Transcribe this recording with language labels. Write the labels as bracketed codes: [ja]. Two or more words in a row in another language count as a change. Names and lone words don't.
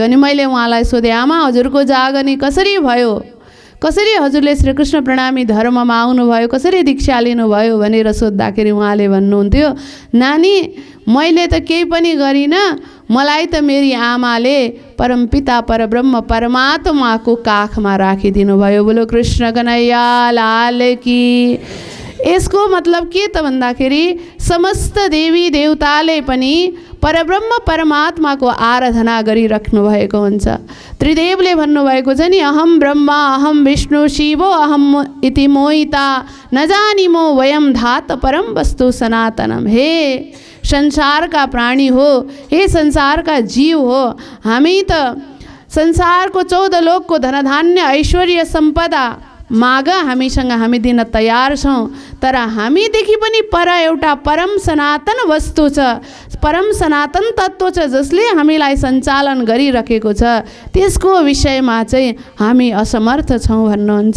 [ne] अनि मैले उहाँलाई सोधेँ, आमा हजुरको जागनी कसरी भयो, कसरी हजुरले श्रीकृष्ण प्रणामी धर्ममा आउनुभयो, कसरी दीक्षा लिनुभयो भनेर सोद्धाखेरि उहाँले भन्नुहुन्थ्यो, नानी मैले त केही पनि गरिनँ, मलाई त मेरी आमाले परमपिता परब्रह्म परमात्माको काखमा राखिदिनु भयो। [hi] बोलो कृष्ण कन्हैया लाल की। [ne] यसको मतलब के त भन्दाखेरि समस्त देवी देवताले पनि परब्रह्म परमात्माको आराधना गरिराख्नु भएको हुन्छ। त्रिदेवले भन्नुभएको छ नि, [sa] अहम ब्रह्मा अहम विष्णु शिवो अहम इति मोहिता न जानिमो वयम धात परम वस्तु सनातनम। [hi] हे संसार का प्राणी हो, हे संसार का जीव हो, [ne] हामी त संसारको 14 लोकको धनधान्य ऐश्वर्य सम्पदा माग हामीसँग हामी दिन तयार छौँ, तर हामीदेखि पनि पर एउटा परम सनातन वस्तु छ, परम सनातन तत्त्व छ जसले हामीलाई सञ्चालन गरिरहेको छ, त्यसको विषयमा चाहिँ हामी असमर्थ छौँ भन्नुहुन्छ।